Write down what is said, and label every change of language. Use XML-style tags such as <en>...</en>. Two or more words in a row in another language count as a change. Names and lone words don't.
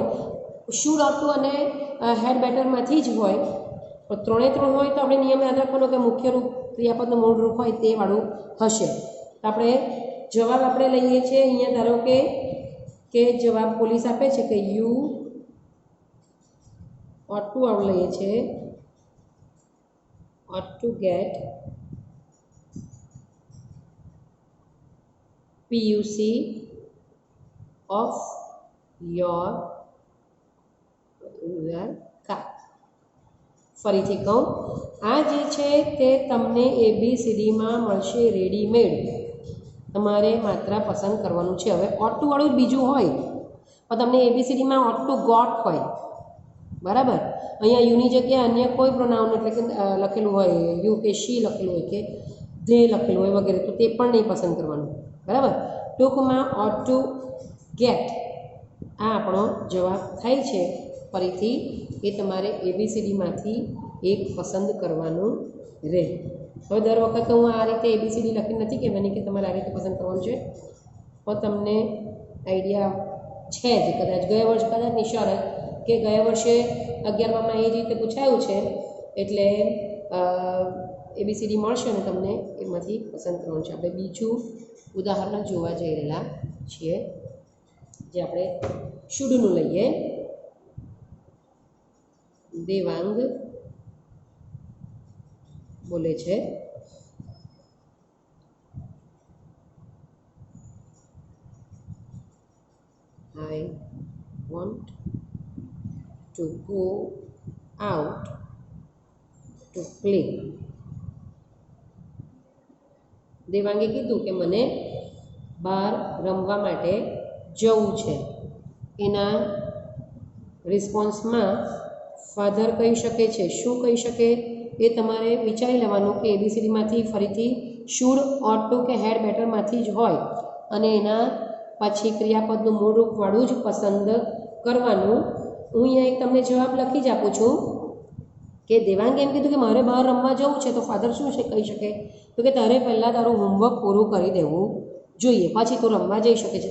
<gu>શુડ, ઓટુ અને હેડ બેટરમાંથી જ હોય. પણ ત્રણે ત્રણ હોય તો આપણે નિયમ યાદ રાખવાનો કે મુખ્ય રૂપ ક્રિયાપદનું મૂળ રૂપ હોય તે વાળું હશે. આપણે જવાબ આપણે લઈએ છીએ અહીંયા, ધારો કે જવાબ પોલીસ આપે છે કે</gu> <en>you ought to</en> <gu>આપણે લઈએ છીએ</gu> <en>ought to get PUC of your car.</en> <gu>ફરીથી કહું, આ જે છે તે તમને ABCDમાં મળશે રેડીમેડ, તમારે માત્ર પસંદ કરવાનું છે. હવે</gu> <en>ought to</en> <gu>વાળું બીજું હોય પણ તમને ABCDમાં</gu> <en>ought to got</en> <gu>હોય, બરાબર. અહીંયા યુની જગ્યાએ અન્ય કોઈ પ્રોનાઉન એટલે કે લખેલું હોય, યુ કે શી લખેલું હોય કે ધે લખેલું હોય વગેરે, તો તે પણ નહીં પસંદ કરવાનું, બરાબર. ટૂંકમાં</gu> <en>ought to get</en> <gu>આ આપણો જવાબ થાય છે. ફરીથી એ તમારે ABCDમાંથી એક પસંદ કરવાનું રહે. હવે દર વખતે હું આ રીતે ABCD લખી નથી કહેવાની કે તમારે આ રીતે પસંદ કરવાનું છે, પણ તમને આઈડિયા છે જ. કદાચ ગયા વર્ષ, કદાચની શરત કે ગયા વર્ષે 11માં એ રીતે પૂછાયું છે એટલે ABCD મળશે અને તમને એમાંથી પસંદ કરવાનું છે. આપણે બીજું ઉદાહરણ જોવા જઈ રહેલા છીએ, જે આપણે શુડનું લઈએ. દેવાંગ બોલે છે,</gu> <en>I want to go out to play.</en> <gu>દેવાંગે કીધું કે મને બહાર રમવા માટે જવું છે. એના રિસ્પોન્સમાં ફાધર કહી શકે છે, શું કહી શકે એ તમારે વિચારી લેવાનું કે ABCDમાંથી ફરીથી શુડ,</gu> <en>ought to</en> <gu>કે હેડ બેટરમાંથી જ હોય અને એના પછી ક્રિયાપદનું મૂળ રૂપવાળું જ પસંદ કરવાનું. હું અહીંયા એક તમને જવાબ લખી જ આપું છું કે દેવાંગે એમ કીધું કે મારે બહાર રમવા જવું છે, તો ફાધર શું છે કહી શકે તો કે તારે પહેલાં તારું હોમવર્ક પૂરું કરી દેવું જોઈએ, પછી તું રમવા જઈ શકે છે.</gu>